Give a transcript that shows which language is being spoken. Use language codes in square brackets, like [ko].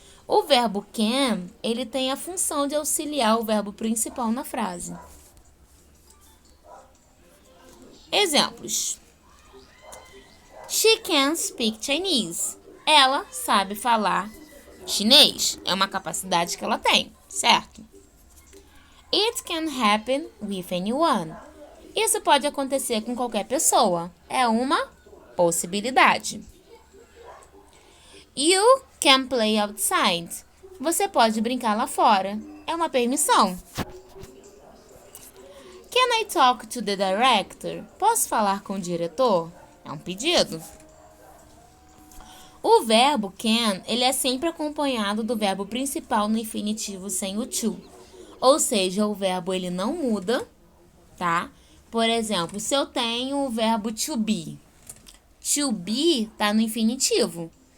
[pt] O verbo can, ele tem a função de auxiliar o verbo principal na frase. [en] Exemplos. She can speak Chinese. [pt] Ela sabe falar chinês. É uma capacidade que ela tem, certo? [en] It can happen with anyone. [pt] Isso pode acontecer com qualquer pessoa. É uma possibilidade. [en] You can play outside. [pt] Você pode brincar lá fora. É uma permissão. [en] Can I talk to the director? [pt] Posso falar com o diretor? É um pedido. O verbo can, ele é sempre acompanhado do verbo principal no infinitivo sem o to. Ou seja, o verbo ele não muda, tá? Por exemplo, se eu tenho o verbo to be tá no infinitivo.